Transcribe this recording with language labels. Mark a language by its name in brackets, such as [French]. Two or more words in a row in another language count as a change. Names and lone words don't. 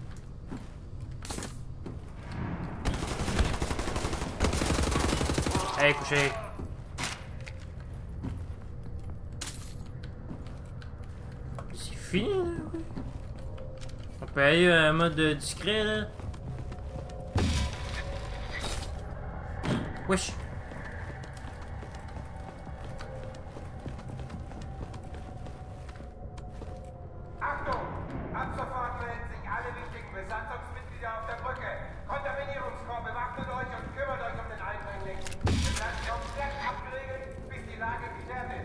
[French] Allez, couché. C'est fini, là. On peut aller en mode discret, là. Wesh. [German] Achtung! Ab sofort melden sich alle wichtigen Besatzungsmitglieder auf der Brücke. Kontaminierungskorps, bewaffnet euch und kümmert euch um den Eindringling. Wir werden komplett abgeriegelt, bis die Lage geklärt ist.